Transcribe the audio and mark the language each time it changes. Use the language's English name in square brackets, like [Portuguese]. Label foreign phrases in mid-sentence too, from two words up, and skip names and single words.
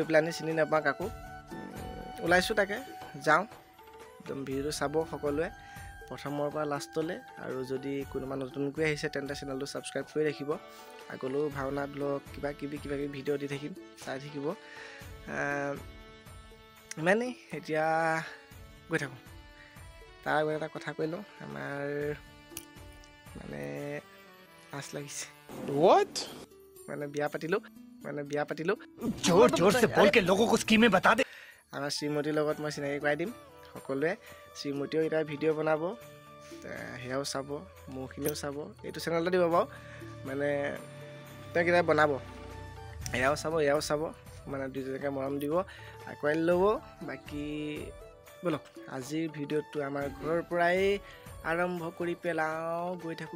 [Assamese] পেলাই চিনি নাপাওঁ কাকো ওলাইছোঁ তাকে যাওঁ একদম ভিডিঅ'টো চাব সকলোৱে প্ৰথমৰ পৰা লাষ্টলৈ আৰু যদি কোনোবা নতুনকৈ আহিছে তেন্তে চেনেলটো ছাবস্ক্ৰাইব কৰি ৰাখিব আগলৈও ভাওনা ব্লগ কিবা কিবি ভিডিঅ' দি থাকিম চাই থাকিব ইমানেই এতিয়া গৈ থাকোঁ তাৰ আগত এটা কথা কৈ লওঁ আমাৰ মানে পাছ লাগিছে [English] What? [Assamese] মানে বিয়া পাতিলোঁ [Hindi] जोर से बोल के लोगों को स्कीमें बता दे [Assamese] আমাৰ শ্ৰীমতীৰ লগত মই চিনাকি কৰাই দিম সকলোৱে শ্ৰীমতীয়েও এতিয়া ভিডিঅ' বনাব সেয়াও চাব মোৰখিনিও চাব এইটো চেনেলতে দিব বাৰু মানে তেওঁ কিবা বনাব এয়াও চাব মানে দুইজনকে মৰম দিব আঁকোৱালি ল'ব বাকী বলক আজিৰ ভিডিঅ'টো আমাৰ ঘৰৰ পৰাই আৰম্ভ কৰি পেলাওঁ গৈ থাকোঁ